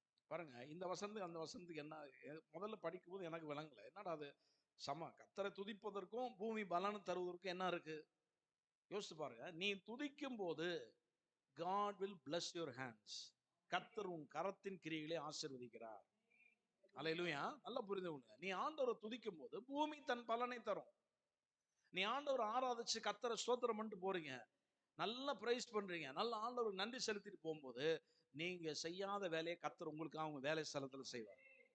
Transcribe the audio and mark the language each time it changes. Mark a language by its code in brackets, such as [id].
[ta] பாருங்க, இந்த வசனத்துக்கு அந்த வசனத்துக்கு என்ன, முதல்ல படிக்கும்போது எனக்கு விளங்கல. என்னடா அது கர்த்தரை துதிப்பதற்கும் பூமி பலனை தருவதற்கும் என்ன இருக்கு? யோசிச்சு பாருங்க. நீ துதிக்கும் போது [en] God will bless your hands. [ta] கர்த்தர் உன் கரத்தின் கிரியைகளை ஆசீர்வதிக்கிறார். அல்லேலூயா. நல்லா புரிந்து கொள்ளுங்க. நீ ஆண்டவரை துதிக்கும் போது பூமி தன் பலனை தரும். நீ ஆண்டவரை ஆராதிச்சு கர்த்தரை ஸ்தோத்திரம் பண்ணிட்டு போறீங்க, நல்லா பிரைஸ் பண்றீங்க, நல்ல ஆண்டவருக்கு நன்றி செலுத்திட்டு போகும்போது நீங்க செய்யாத வேலையை கர்த்தர் உங்களுக்கு அவங்க வேலை ஸ்தலத்துல செய்வார்.